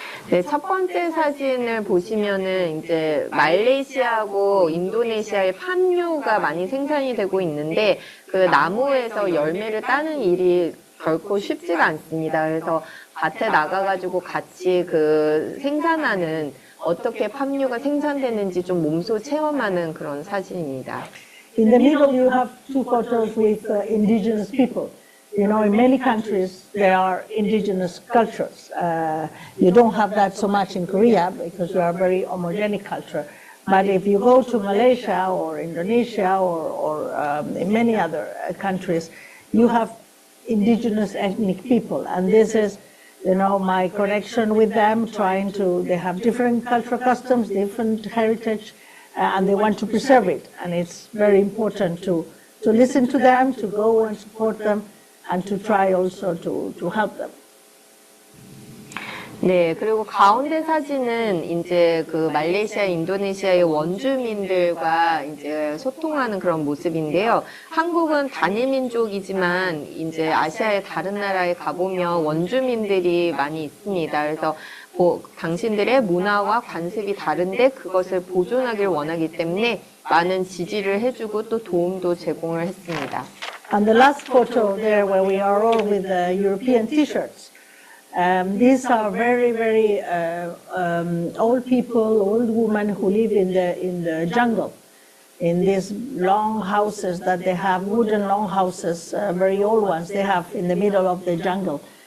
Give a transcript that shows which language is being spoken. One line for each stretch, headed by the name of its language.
Korean: 네, 첫 번째 사진을 보시면은 이제 말레이시아하고 인도네시아의 팜유가 많이 생산이 되고 있는데 그 나무에서 열매를 따는 일이 결코 쉽지가 않습니다. 그래서 밭에 나가가지고 같이 그 생산하는 어떻게 팜유가 생산되는지 좀 몸소 체험하는 그런 사진입니다.
English: In the middle, you have two photos with indigenous people. You know, in many countries, there are indigenous cultures. You don't have that so much in Korea because you are a very homogenic culture. But if you go to Malaysia or Indonesia or in many other countries, you have indigenous ethnic people. And this is, you know, my connection with them, they have different cultural customs, different heritage, and they want to preserve it. And it's very important to listen to them, to go and support them, and to try also to help them.
Korean: 네, 그리고 가운데 사진은 이제 그 말레이시아, 인도네시아의 원주민들과 이제 소통하는 그런 모습인데요. 한국은 단일 민족이지만 이제 아시아의 다른 나라에 가보면 원주민들이 많이 있습니다. 그래서 당신들의 문화와 관습이 다른데 그것을 보존하길 원하기 때문에 많은 지지를 해주고 또 도움도 제공을 했습니다.
English: And the last photo there where we are all with the European t-shirts. These are very, very old people, old women who live in the jungle, in these long houses that they have, wooden long houses, very old ones they have in the middle of the jungle.